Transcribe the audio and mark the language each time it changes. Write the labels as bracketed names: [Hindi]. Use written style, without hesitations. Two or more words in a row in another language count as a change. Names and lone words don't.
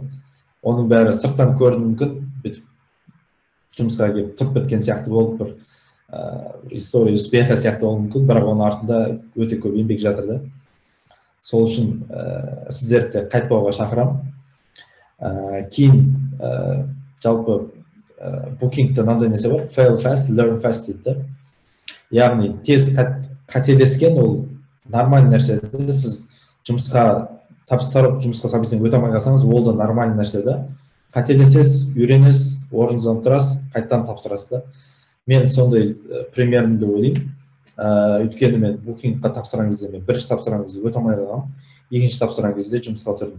[Kazakh] Оның бәрі сырттан көрінуі мүмкін, бүйтіп жұмысқа келіп тұрып біткен сияқты болып, бір [Russian] история успеха [Kazakh] сияқты болуы мүмкін, бірақ оның артында өте көп еңбек жатыр да. Сол үшін сіздерді қайтпауға шақырамын. Кейін жалпы Booking-та мынандай нәрсе бар, [English] fail fast, learn fast дейді. [Kazakh] Яғни тез қателескен ол нормальный нәрсе. Сіз жұмысқа табыстарып, жұмысқа собеседование өте алмай қалсаңыз, ол да нормальный нәрсе да. Қателесесіз, үйренесіз, орныңыздан тұрасыз, қайтадан тапсырасыз да. Мен сондай примерімді ойлаймын. Өйткені мен Booking-ға тапсырған кезде, мен бірінші тапсырған кезде өте алмай қалғанмын, екінші тапсырған кезде жұмысқа тұрдым.